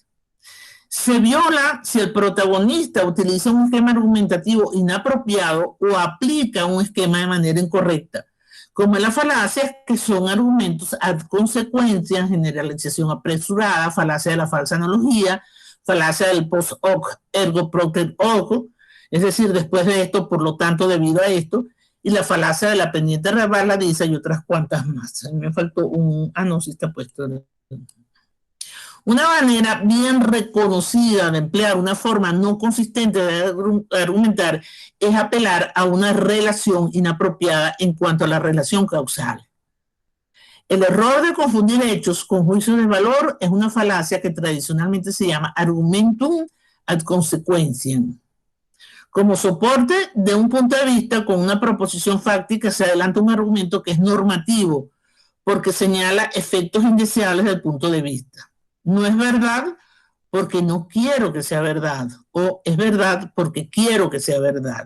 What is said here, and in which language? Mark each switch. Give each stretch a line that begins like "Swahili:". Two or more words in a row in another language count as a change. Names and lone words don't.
Spanish: Se viola si el protagonista utiliza un esquema argumentativo inapropiado o aplica un esquema de manera incorrecta, como en las falacias que son argumentos
Latin: ad consecuencia,
Spanish: generalización apresurada, falacia de la falsa analogía, falacia del
Latin: post hoc ergo propter hoc,
Spanish: es decir, después de esto, por lo tanto, debido a esto, y la falacia de la pendiente resbaladiza y otras cuantas más. A mí me faltó no, sí está puesto. Una manera bien reconocida de emplear una forma no consistente de argumentar es apelar a una relación inapropiada en cuanto a la relación causal. El error de confundir hechos con juicios de valor es una falacia que tradicionalmente se llama
Latin: argumentum ad consequentiam.
Spanish: Como soporte de un punto de vista con una proposición fáctica se adelanta un argumento que es normativo porque señala efectos indeseables del punto de vista. No es verdad porque no quiero que sea verdad, o es verdad porque quiero que sea verdad.